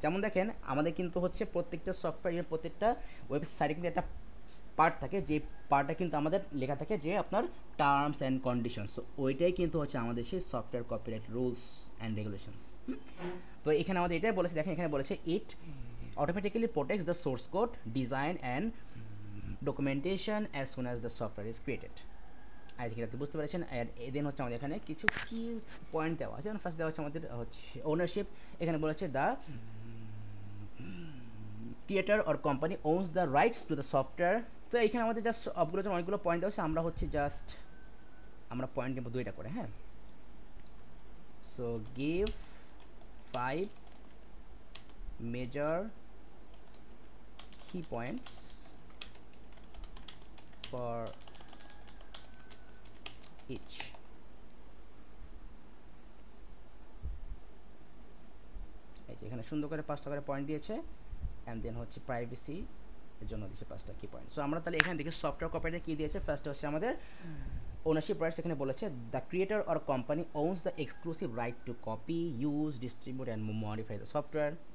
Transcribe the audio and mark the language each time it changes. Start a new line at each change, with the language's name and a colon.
Bangla: যেমন দেখেন আমাদের কিন্তু হচ্ছে প্রত্যেকটা সফটওয়্যারের প্রত্যেকটা ওয়েবসাইটে কিন্তু একটা পার্ট থাকে, যে পার্টটা কিন্তু আমাদের লেখা থাকে যে আপনার টার্মস অ্যান্ড কন্ডিশনস, ওইটাই কিন্তু হচ্ছে আমাদের সেই software copyright rules and regulations. তো এখানে আমাদের এটাই বলেছে, দেখেন এখানে বলেছে
English: It automatically protects the source code, design and documentation as soon as the software is created।
Bangla: I think এটা বুঝতে পেরেছেন। আর দেন হচ্ছে আমাদের এখানে কিছু কি পয়েন্ট দেওয়া আছে, ফার্স্ট দেওয়া হচ্ছে আমাদের হচ্ছে ওনারশিপ।
English: এখানে বলেছে the creator or company owns the rights to the software.
Bangla: তো এইখানে আমাদের জাস্ট সবগুলো জন্য অনেকগুলো পয়েন্ট দেওয়া আছে, আমরা হচ্ছে জাস্ট আমরা পয়েন্ট নেব দুইটা করে।
English: হ্যাঁ, so give 5 major key points for each।
Bangla: এখানে সুন্দর করে 5টা করে পয়েন্ট দিয়েছে, অ্যান্ড দেন হচ্ছে প্রাইভেসি এর জন্য দিয়েছে 5টা কি পয়েন্ট। সো আমরা তাহলে এখানে দেখি সফটওয়্যার কপিরাইটে কী দিয়েছে। ফার্স্ট হচ্ছে আমাদের ওনারশিপ রাইটস, এখানে বলেছে
English: The creator or company owns the exclusive right to copy, use, distribute and modify the software.